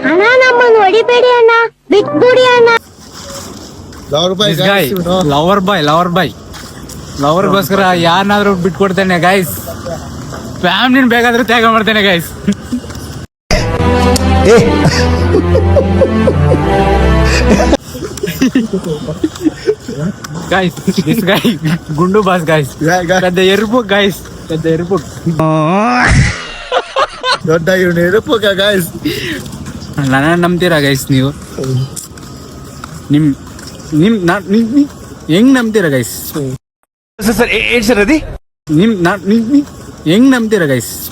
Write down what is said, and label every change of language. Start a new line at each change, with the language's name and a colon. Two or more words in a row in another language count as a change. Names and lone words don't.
Kannada: ಲವರ್ಗೋಸ್ಕರ ಯಾರನ್ನಾದ್ರೂ ಬಿಟ್ಕೊಡ್ತೇನೆ ಗೈಸ್. ಫ್ಯಾಮಿಲಿನ ಬೇಕಾದ್ರೂ ತ್ಯಾಗ ಮಾಡ್ತೇನೆ ಗೈಸ್.
English: Guys this guy
Kannada: ಗುಂಡು ಬಾಸ್ ಗೈಸ್,
Telugu: పెద్ద ఎరుపు గైస్, పెద్ద ఎరుపు.
Kannada: ದೊಡ್ಡ ಎರುಪು ಗೈಸ್. ನನ್ನ ನಂಬ್ತೀರಾ ಗೈಸ್ ನೀವು? ಹೆಂಗ್ ನಂಬ್ತೀರಾ ಗೈಸ್? ಹೆಂಗ್ ನಂಬ್ತೀರಾ ಗೈಸ್?